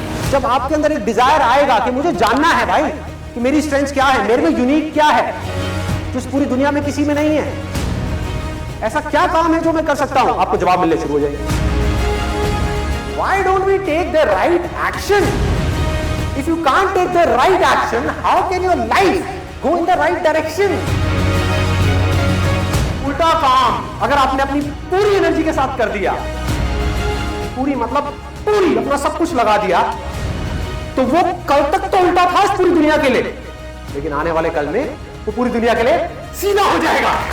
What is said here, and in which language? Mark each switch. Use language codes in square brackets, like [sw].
[hi] जब आपके अंदर एक डिजायर आएगा कि मुझे जानना है भाई कि मेरी स्ट्रेंथ क्या है, मेरे में यूनिक क्या है जो इस पूरी दुनिया में किसी में नहीं है, ऐसा क्या काम है जो मैं कर सकता हूं, आपको जवाब मिलने शुरू हो जाएंगे। [en] Why don't we take the right action? If you can't take the right action, how can your life go in the right direction? [hi] उल्टा काम अगर आपने अपनी पूरी एनर्जी के साथ कर दिया, पूरी मतलब पूरी अपना सब कुछ लगा दिया, तो वो कल तक तो उल्टा था इस पूरी दुनिया के लिए, लेकिन आने वाले कल में वो पूरी दुनिया के लिए सीधा हो जाएगा।